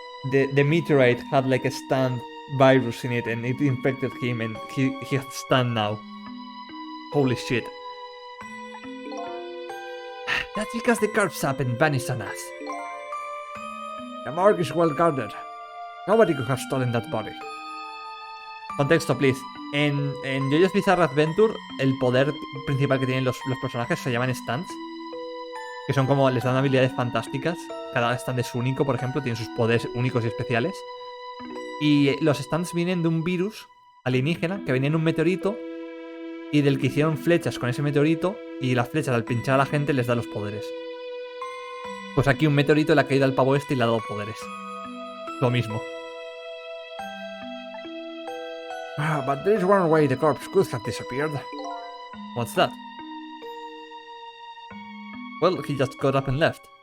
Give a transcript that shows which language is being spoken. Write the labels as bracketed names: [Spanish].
[English] The meteorite had like a Stan virus in it and it infected him and he has Stan now. Holy shit. That's because the corpse up and vanished on us. The morgue is well guarded. Nobody could have stolen that body. [Spanish] Contexto, [English] please. [Spanish] En JoJo's Bizarre Adventure, el poder principal que tienen los personajes se llaman stands. Que son como, les dan habilidades fantásticas. Cada stand es único, por ejemplo, tienen sus poderes únicos y especiales. Y los stands vienen de un virus alienígena que venía en un meteorito y del que hicieron flechas con ese meteorito y las flechas al pinchar a la gente les da los poderes. Pues aquí un meteorito le ha caído al pavo este y le ha dado poderes. Lo mismo. [English] But there is one way the corpse could have disappeared. What's that? Well, he just got up and left.